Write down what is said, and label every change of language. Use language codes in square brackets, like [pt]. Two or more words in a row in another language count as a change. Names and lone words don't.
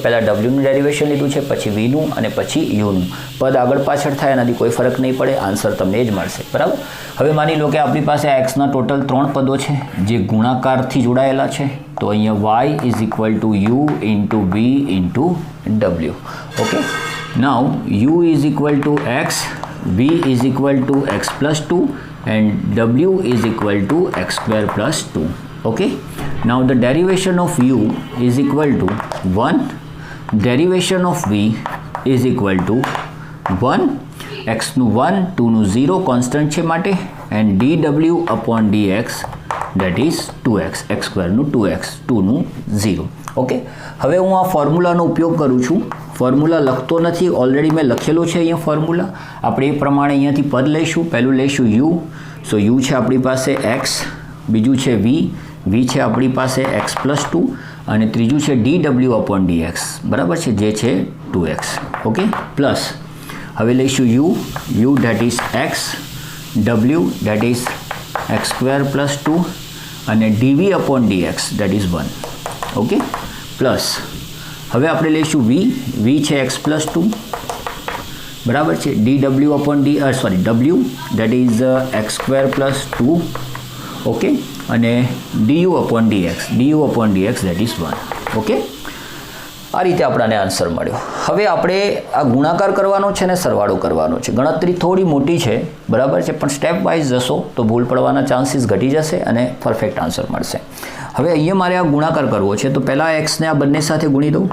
[gu] પહેલાં ડબલ્યુનું ડેરિવેશન લીધું છે, પછી વીનું અને પછી યુનું. પદ આગળ પાછળ થાય એનાથી કોઈ ફરક નહીં પડે, આન્સર તમને જ મળશે, બરાબર. હવે માની લો કે આપણી પાસે આ એક્સના ટોટલ 3 પદો છે જે ગુણાકારથી જોડાયેલા છે, તો અહીંયા [en] y is equal to u into v into w. [gu] ઓકે, [en] now u is equal to x, v is equal to x plus 2 and w is equal to x square plus 2. Okay, now the derivation of u is equal to 1, derivation of v is equal to 1, [gu] x નું 1, 2 નું 0 કોન્સ્ટન્ટ છે માટે, [en] and dw upon dx that is 2x, x square નું 2x, 2 નું 0. [gu] ઓકે, હવે હું આ ફોર્મ્યુલાનો ઉપયોગ કરું છું. ફોર્મ્યુલા લખતો નથી, ઓલરેડી મેં લખેલો છે અહીંયા ફોર્મ્યુલા. આપણે એ પ્રમાણે અહીંયાથી પદ લઈશું. પહેલું લઈશું u, સો u છે આપણી પાસે x, બીજું છે v છે આપણી પાસે [en] x plus 2 [gu] અને ત્રીજું છે [en] dw upon dx, [gu] બરાબર છે, જે છે 2x. [en] okay, plus [gu] હવે લઈશું [en] u that is x, w that is x square plus 2 અને dv upon dx that is 1. okay, plus [gu] હવે આપણે લઈશું v છે [en] x plus 2, [gu] બરાબર છે, [en] dw upon w that is x square plus 2. ઓકે, અને du upon dx that is 1. [gu] ઓકે, આ રીતે આપણને આન્સર મળ્યો. હવે આપણે આ ગુણાકાર કરવાનો છે ને સરવાળો કરવાનો છે. ગણતરી થોડી મોટી છે, બરાબર છે, પણ [en] step wise [gu] જશો તો ભૂલ પડવાના ચાન્સીસ ઘટી જશે અને પરફેક્ટ આન્સર મળશે. હવે અહીંયા મારે આ ગુણાકાર કરવો છે તો પહેલાં એક્સને આ બંને સાથે ગુણી દઉં.